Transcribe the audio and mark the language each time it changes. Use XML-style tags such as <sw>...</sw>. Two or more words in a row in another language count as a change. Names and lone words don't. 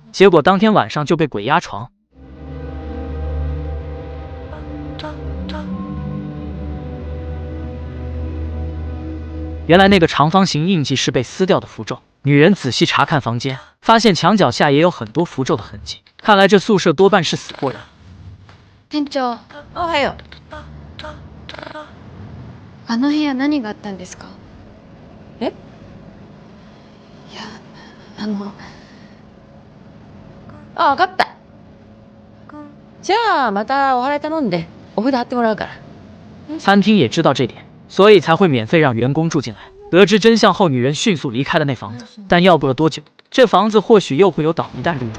<zh>结果当天晚上就被鬼压床。原来那个长方形印记是被撕掉的符咒。女人仔细查看房间，发现墙角下也有很多符咒的痕迹，看来这宿舍多半是死过人。</zh> <ja>店長、おはよう。あの部屋何があったんですか？え？いや、あ、わかった。じゃあまたお祓い頼んでお札貼ってもらうから。</ja> <zh>餐厅也知道这点，所以才会免费让员工住进来。得知真相后，女人迅速离开了那房子，但要不了多久，这房子或许又会有倒霉蛋入住。</zh>